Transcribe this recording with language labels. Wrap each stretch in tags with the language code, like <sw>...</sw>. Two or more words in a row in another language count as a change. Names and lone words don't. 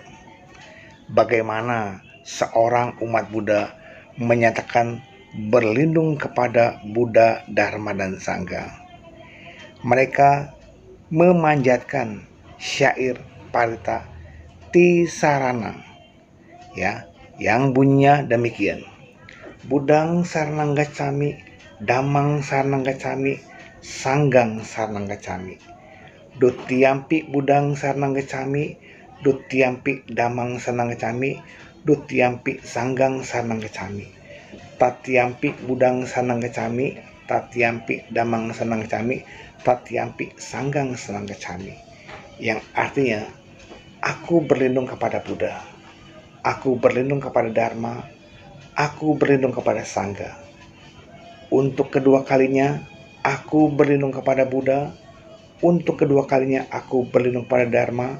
<id>Bagaimana seorang umat Buddha menyatakan berlindung kepada Buddha, Dharma, dan Sangha? Mereka memanjatkan syair Parita Tisarana, yang bunyinya demikian.</id> <pi>Buddhang saranang gacchami, dhammang saranang gacchami, sanggang saranang gacchami. Dutiyampi Buddhang saranang gacchami, dutiyampi dhammang saranang gacchami, dutiyampi sanggang saranang gacchami. Tatiyampi Buddhang saranang gacchami, tatiyampi dhammang saranang gacchami, tatiyampi sanggang saranang gacchami.</pi> <id>Yang artinya, aku berlindung kepada Buddha, aku berlindung kepada Dharma, aku berlindung kepada Sangha. Untuk kedua kalinya, aku berlindung kepada Buddha. Untuk kedua kalinya, aku berlindung kepada Dharma.</id>